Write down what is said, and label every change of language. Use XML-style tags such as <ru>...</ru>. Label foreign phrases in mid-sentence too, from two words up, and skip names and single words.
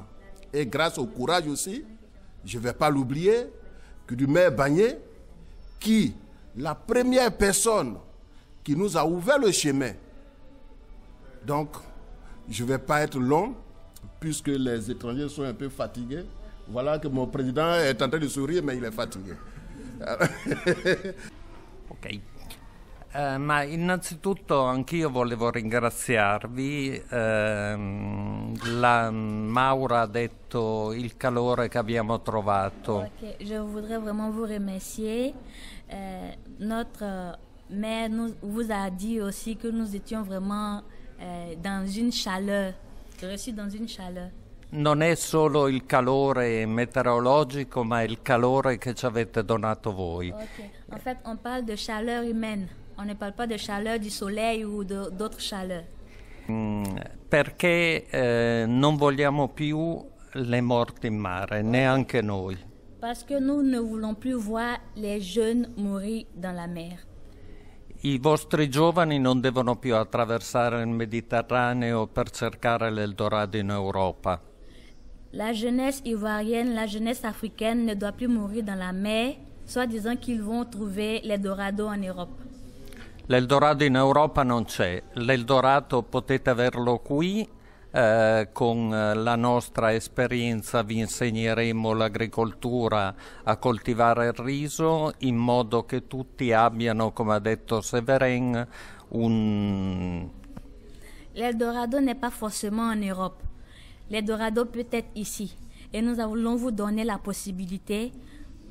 <fr>Et grâce au courage aussi, je ne vais pas l'oublier, que du maire Bagné, qui, la première personne qui nous a ouvert le chemin. Donc, je ne vais pas être long, puisque les étrangers sont un peu fatigués. Voilà que mon président est en train de sourire, mais il est fatigué. Ok.</fr> <it>Ma innanzitutto anch'io volevo ringraziarvi. Maura ha detto il calore che abbiamo trovato. Okay.</it> <fr>Je voudrais vraiment vous remercier. Notre maire vous a dit aussi que nous étions vraiment dans une chaleur, reçus dans une chaleur.</fr> <it>Non è solo il calore meteorologico, ma il calore che ci avete donato voi. Okay.</it> <fr>En fait, on parle de chaleur humaine. On ne parle pas de chaleur du soleil ou d'autres chaleurs.</fr> <it>Perché non vogliamo più le morti in mare, neanche noi.</it> <fr>Parce que nous ne voulons plus voir les jeunes mourir dans la mer.</fr> <it>I vostri giovani non devono più attraversare il Mediterraneo per cercare l'Eldorado in Europa.</it> <fr>La jeunesse ivoirienne, la jeunesse africaine ne doit plus mourir dans la mer, soit disant qu'ils vont trouver l'Eldorado en Europe.</fr> <it>L'Eldorado in Europa non c'è, l'Eldorado potete averlo qui, con la nostra esperienza vi insegneremo l'agricoltura, a coltivare il riso in modo che tutti abbiano, come ha detto Séverin,</it> <fr>L'Eldorado n'est pas forcément en Europe. L'Eldorado peut être ici. Et nous allons vous donner la possibilité</fr>